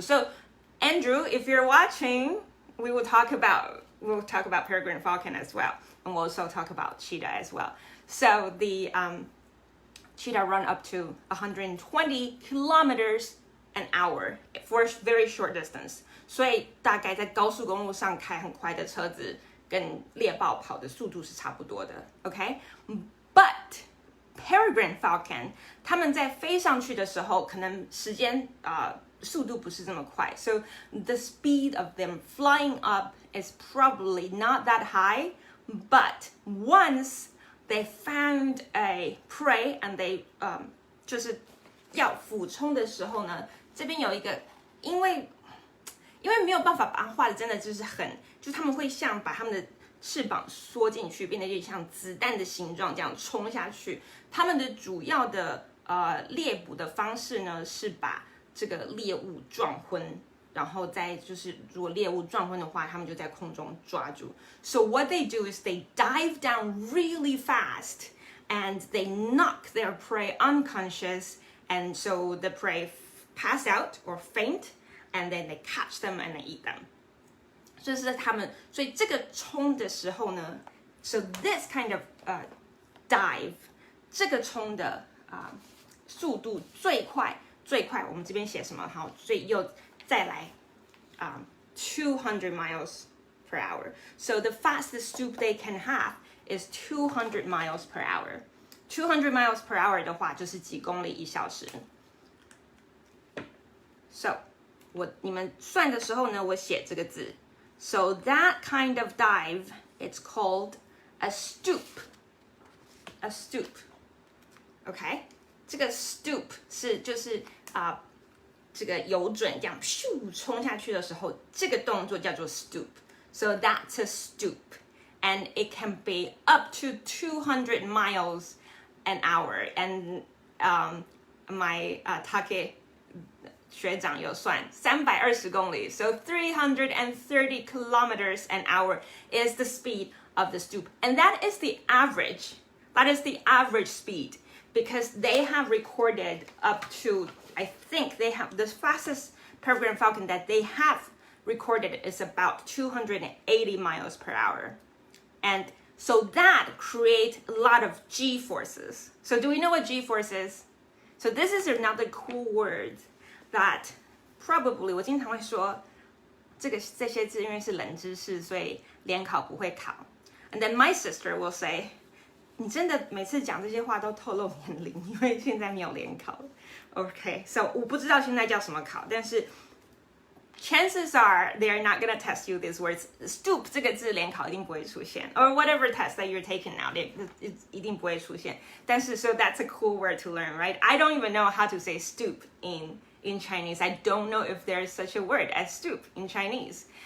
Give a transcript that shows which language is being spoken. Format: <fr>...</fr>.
<en>So Andrew, if you're watching, we'll talk about peregrine falcon as well, and we'll also talk about cheetah as well. So the cheetah run up to 120 kilometers an hour for a very short distance.</en> <zh>所以大概在高速公路上开很快的车子，跟猎豹跑的速度是差不多的 ，OK？</zh> <en>But peregrine falcon</en> <zh>他们在飞上去的时候，可能时间速度不是这么快</zh> <en>，so the speed of them flying up is probably not that high. But once they found a prey and they</en> <zh>就是要俯冲的时候呢，这边有一个，因为没有办法把它画的真的就是就是他们会像把他们的翅膀缩进去，变得有点像子弹的形状，这样冲下去。他们的主要的猎捕的方式呢，是把这个猎物撞昏，然后再就是如果猎物撞昏的话，他们就在空中抓住。</zh> <en>So what they do is they dive down really fast and they knock their prey unconscious, and so the prey pass out or faint, and then they catch them and they eat them.</en> <zh>这是他们，所以这个冲的时候呢 ，</zh> <en>so this kind of dive，</en> <zh>这个冲的速度最快，我们这边写什么？好，所以又再来200</zh> <en>miles per hour. So the fastest stoop they can have is 200 miles per hour. 200 miles per hour</en> <zh>的话就是几公里一小时。 So 你们算的时候呢，我写这个字。</zh> <en>So that kind of dive, it's called a stoop. A stoop. OK?</en> <zh>这个 stoop 是就是这个游准这样咻冲下去的时候，这个动作叫做 stoop.</zh> <en>So that's a stoop. And it can be up to 200 miles an hour. And my Take</en> <zh>学长有算320公里</zh> <en>so 330 kilometers an hour is the speed of the stoop. And that is the average. That is the average speed because they have recorded up to, I think they have, the fastest peregrine falcon that they have recorded is about 280 miles per hour. And so that creates a lot of G-forces. So do we know what G-force is? So this is another cool word that probably</en> <zh>我经常会说这些字因为是冷知识，所以联考不会考。</zh> <en>And then my sister will say,</en> <zh>你真的每次讲这些话都透露年龄，因为现在没有联考。</zh> <en>Okay, so</en> <zh>我不知道现在叫什么考，但是</zh> <en>chances are they are not gonna test you these words.</en> <zh>Stoop 这个字联考一定不会出现 ，</zh> <en>or whatever test that you're taking now,</en> <zh>一定不会出现。</zh> <en>但是 so that's a cool word to learn, right? I don't even know how to say stoop in Chinese. I don't know if there's such a word as stoop in Chinese.</en>